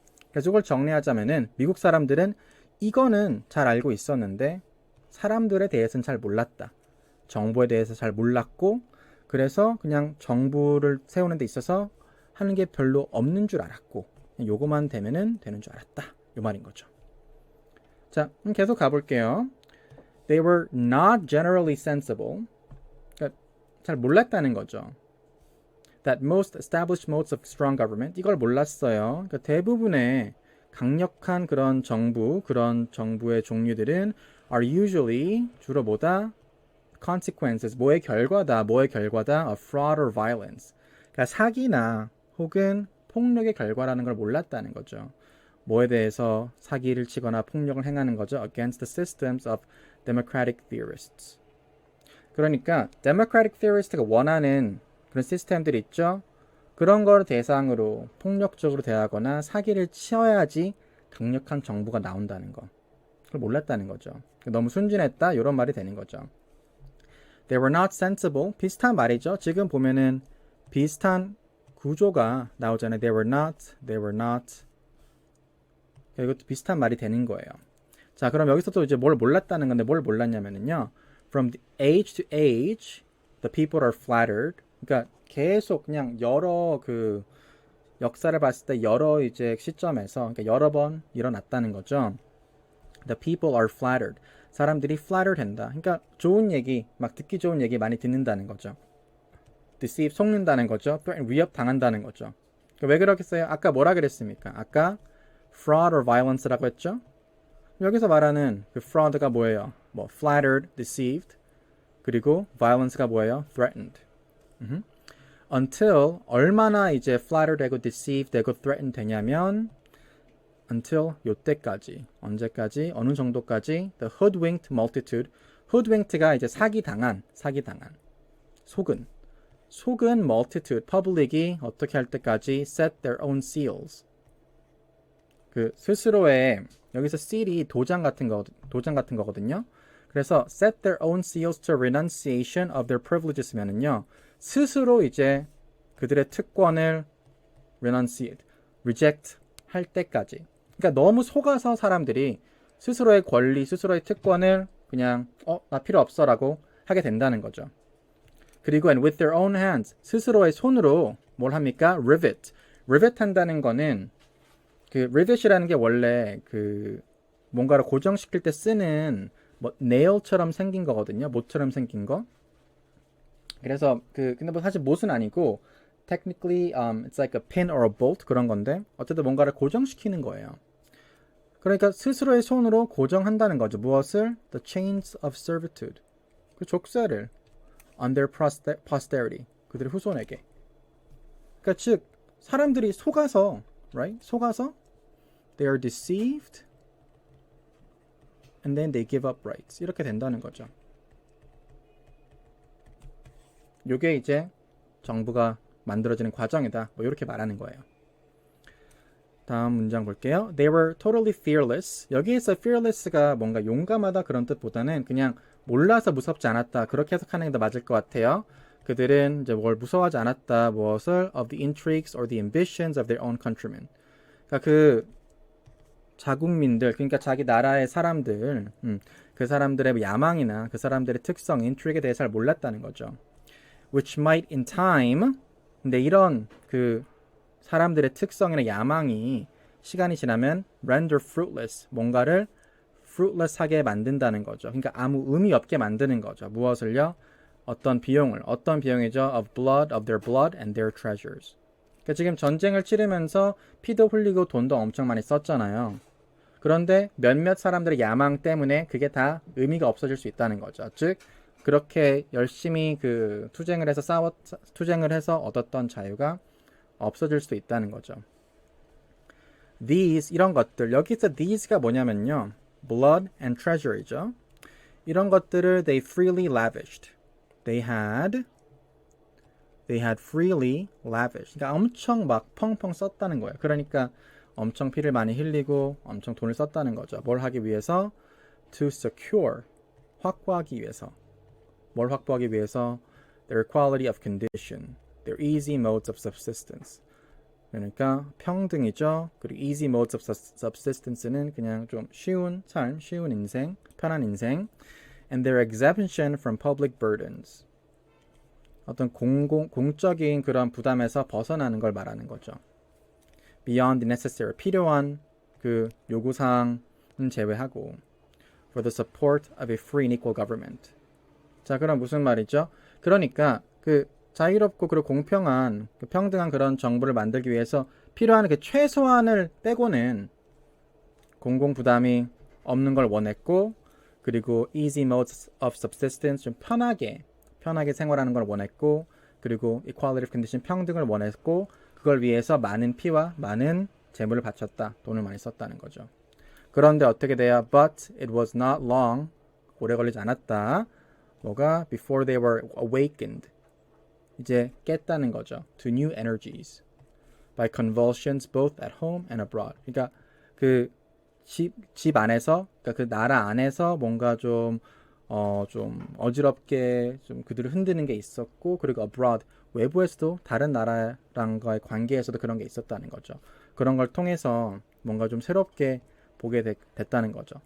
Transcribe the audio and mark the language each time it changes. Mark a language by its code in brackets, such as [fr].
[ko] 그래서 이걸 정리하자면은 미국 사람들은 이거는 잘 알고 있었는데 사람들에 대해서는 잘 몰랐다. 정부에 대해서 잘 몰랐고, 그래서 그냥 정부를 세우는 데 있어서 하는 게 별로 없는 줄 알았고, 요거만 되면은 되는 줄 알았다. 요 말인 거죠. 자, 그럼 계속 가볼게요. [en] They were not generally sensible. [ko] 그러니까 잘 몰랐다는 거죠. [en] That most established modes of strong government. [ko] 이걸 몰랐어요. 그러니까 대부분의 강력한 그런 정부의 종류들은 [en] are usually, [ko] 주로 뭐다? consequences, 뭐의 결과다 [en] of fraud or violence. [ko] 그러니까 사기나 혹은 폭력의 결과라는 걸 몰랐다는 거죠. 뭐에 대해서 사기를 치거나 폭력을 행하는 거죠. [en] Against the systems of democratic theorists. [ko] 그러니까 democratic theorist가 원하는 그런 시스템들이 있죠. 그런 걸 대상으로 폭력적으로 대하거나 사기를 치어야지 강력한 정부가 나온다는 거. 그걸 몰랐다는 거죠. 너무 순진했다 이런 말이 되는 거죠. [en] They were not sensible. [ko] 비슷한 말이죠. 지금 보면은 비슷한 구조가 나오잖아요. [en] They were not, they were not. [ko] 이것도 비슷한 말이 되는 거예요. 자, 그럼 여기서 또 이제 뭘 몰랐다는 건데 뭘 몰랐냐면은요. [en] From the age to age, the people are flattered. [ko] 그러니까 계속 그냥 여러 그 역사를 봤을 때 여러 이제 시점에서 그러니까 여러 번 일어났다는 거죠. [en] The people are flattered. [ko] 사람들이 flatter 된다. 그러니까 좋은 얘기, 막 듣기 좋은 얘기 많이 듣는다는 거죠. deceive, 속는다는 거죠. 위협 당한다는 거죠. 왜 그러겠어요? 아까 뭐라 그랬습니까? 아까 fraud or violence라고 했죠? 여기서 말하는 그 fraud가 뭐예요? 뭐 flattered, deceived. 그리고 violence가 뭐예요? threatened. until 얼마나 이제 flatter 되고 deceive 되고 threaten 되냐면 until 요때까지 언제까지 어느 정도까지 [en] the hoodwinked multitude [ko] hoodwinked가 이제 사기당한 속은 multitude public이 어떻게 할 때까지 [en] set their own seals [ko] 그 스스로의 여기서 seal이 도장 같은 거거든요. 그래서 [en] set their own seals to renunciation of their privileges면은요. [ko] 스스로 이제 그들의 특권을 renunciate, reject 할 때까지. 그러니까 너무 속아서 사람들이 스스로의 권리, 스스로의 특권을 그냥 나 필요 없어라고 하게 된다는 거죠. 그리고 [en] and with their own hands, [ko] 스스로의 손으로 뭘 합니까? [en] rivet. [ko] rivet 한다는 거는 그 rivet이라는 게 원래 그 뭔가를 고정시킬 때 쓰는 뭐 nail처럼 생긴 거거든요. 못처럼 생긴 거. 그래서 근데 뭐 사실 못은 아니고 [en] technically it's like a pin or a bolt [ko] 그런 건데 어쨌든 뭔가를 고정시키는 거예요. 그러니까 스스로의 손으로 고정한다는 거죠. 무엇을? [en] The chains of servitude. [ko] 그 족쇄를 [en] on their posterity. [ko] 그들의 후손에게. 그러니까 즉 사람들이 속아서 right? 속아서 [en] they are deceived and then they give up rights. [ko] 이렇게 된다는 거죠. 요게 이제 정부가 만들어지는 과정이다. 뭐 이렇게 말하는 거예요. 다음 문장 볼게요. [en] They were totally fearless. [ko] 여기에서 fearless가 뭔가 용감하다 그런 뜻보다는 그냥 몰라서 무섭지 않았다. 그렇게 해석하는 게 더 맞을 것 같아요. 그들은 이제 뭘 무서워하지 않았다. 무엇을? [en] Of the intrigues or the ambitions of their own countrymen. [ko] 그러니까 그 자국민들, 그러니까 자기 나라의 사람들, 그 사람들의 야망이나 그 사람들의 특성, intrigue에 대해 잘 몰랐다는 거죠. [en] Which might in time, [ko] 근데 이런 그 사람들의 특성이나 야망이 시간이 지나면 [en] render fruitless, [ko] 뭔가를 fruitless하게 만든다는 거죠. 그러니까 아무 의미 없게 만드는 거죠. 무엇을요? 어떤 비용이죠? [en] Of blood, of their blood and their treasures. [ko] 그러니까 지금 전쟁을 치르면서 피도 흘리고 돈도 엄청 많이 썼잖아요. 그런데 몇몇 사람들의 야망 때문에 그게 다 의미가 없어질 수 있다는 거죠. 즉 그렇게 열심히 그 투쟁을 해서 얻었던 자유가 없어질 수도 있다는 거죠. These 이런 것들 여기서 these가 뭐냐면요. [en] blood and treasure이죠. [ko] 이런 것들을 [en] they freely lavished. They had freely lavished. [ko] 그러니까 엄청 막 펑펑 썼다는 거예요. 그러니까 엄청 피를 많이 흘리고 엄청 돈을 썼다는 거죠. 뭘 하기 위해서? [en] To secure. [ko] 확보하기 위해서. 뭘 확보하기 위해서? [en] Their equality of condition. Their easy modes of subsistence. [ko] 그러니까 평등이죠. 그리고 [en] easy modes of subsistence [ko] 는 그냥 좀 쉬운 삶, 쉬운 인생, 편한 인생. [en] And their exemption from public burdens. [ko] 어떤 공적인 그런 부담에서 벗어나는 걸 말하는 거죠. [en] Beyond the necessary, [ko] 필요한 그 요구사항은 제외하고 [en] for the support of a free and equal government. [ko] 자, 그럼 무슨 말이죠? 그러니까 그 자유롭고 그리고 공평한 그 평등한 그런 정부를 만들기 위해서 필요한 그 최소한을 빼고는 공공 부담이 없는 걸 원했고 그리고 [en] easy modes of subsistence [ko] 좀 편하게 생활하는 걸 원했고 그리고 [en] equality of condition [ko] 평등을 원했고 그걸 위해서 많은 피와 많은 재물을 바쳤다. 돈을 많이 썼다는 거죠. 그런데 어떻게 돼요? [en] But it was not long. [ko] 오래 걸리지 않았다. 뭐가? [en] Before they were awakened. [ko] 이제 깼다는 거죠. [en] To new energies. By convulsions both at home and abroad. [ko] 그러니까 그 집 안에서, 그러니까 그 나라 안에서 뭔가 좀 어지럽게 좀 그들을 흔드는 게 있었고, 그리고 abroad, 외부에서도 다른 나라랑과의 관계에서도 그런 게 있었다는 거죠. 그런 걸 통해서 뭔가 좀 새롭게 보게 됐다는 거죠.